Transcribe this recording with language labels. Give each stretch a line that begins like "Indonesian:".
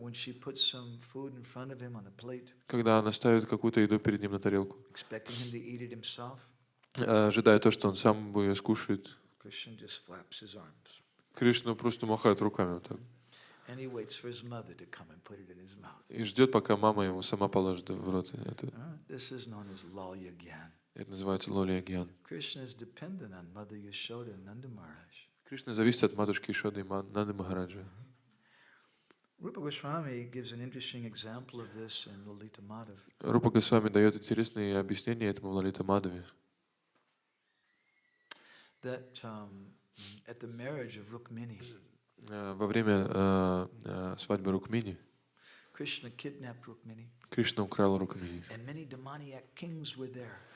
English: When she puts some food in front of him on a plate,
Russian: Когда она ставит какую-то еду перед ним на тарелку,
English: expecting him to eat it himself,
Russian: ожидая то, что он сам ее скушает,
English: Krishna just flaps his arms.
Russian: Кришна просто махает руками вот так.
English: And he waits for his mother to come and put it in his mouth.
Russian: И ждет, пока мама ему сама положит в рот это.
English: This is known as lalya gyan.
Russian: Это называется лолия гьян.
English: Krishna is dependent on Mother Yashoda and Nanda Maharaj.
Russian: Кришна зависит от матушки Ишоды и Нанды Махараджа.
English: Rupa Goswami gives an interesting example of this in Lalita Madhav.
Russian: Рупа Госвами дает интересные объяснения этому в Лалита Мадхаве.
English: That at the marriage of Rukmini,
Russian: Во время свадьбы Рукмини
English: Krishna kidnapped Rukmini,
Russian: Кришна украл Рукмини.
English: and many demoniac kings were there.